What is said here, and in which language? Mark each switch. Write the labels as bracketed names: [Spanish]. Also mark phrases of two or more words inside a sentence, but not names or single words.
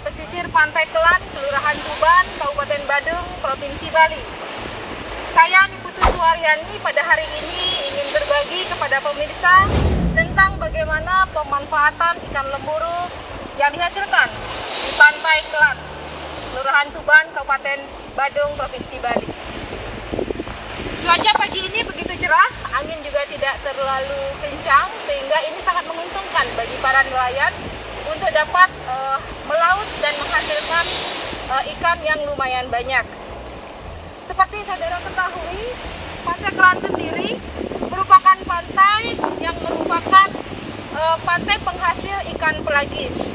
[Indonesian] pesisir Pantai Kelan, Kelurahan Tuban, Kabupaten Badung, Provinsi Bali. Saya Niputu Suharyani pada hari ini ingin berbagi kepada pemirsa tentang bagaimana pemanfaatan ikan lemuru yang dihasilkan di Pantai Kelan, Kelurahan Tuban, Kabupaten Badung, Provinsi Bali. Cuaca pagi ini begitu cerah, angin juga tidak terlalu kencang, sehingga ini sangat menguntungkan bagi para nelayan untuk dapat melaut dan menghasilkan ikan yang lumayan banyak. Seperti saudara ketahui, Pantai Kelan sendiri merupakan pantai yang merupakan pantai penghasil ikan pelagis.